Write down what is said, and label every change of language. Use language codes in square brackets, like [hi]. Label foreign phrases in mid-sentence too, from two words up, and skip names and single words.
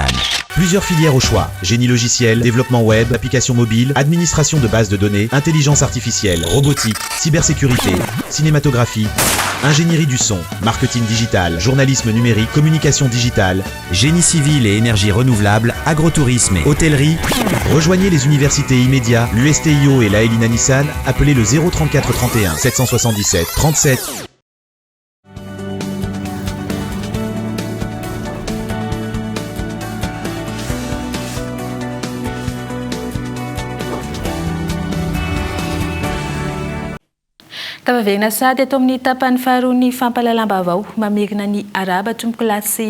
[fr] Plusieurs filières au choix: génie logiciel, développement web, applications mobiles, administration de bases de données, intelligence artificielle, robotique, cybersécurité, cinématographie, ingénierie du son, marketing digital, journalisme numérique, communication digitale, génie civil et énergie renouvelable, agrotourisme et hôtellerie. Rejoignez les universités Immédiat, l'USTIO et l'Aeline Nissan. Appelez le 034 31 777 37. [mg] Tavavegna sady ato amin'ny tapany faharoa ny fampalalam-baovao mamerina ny araba tompoko lahy sy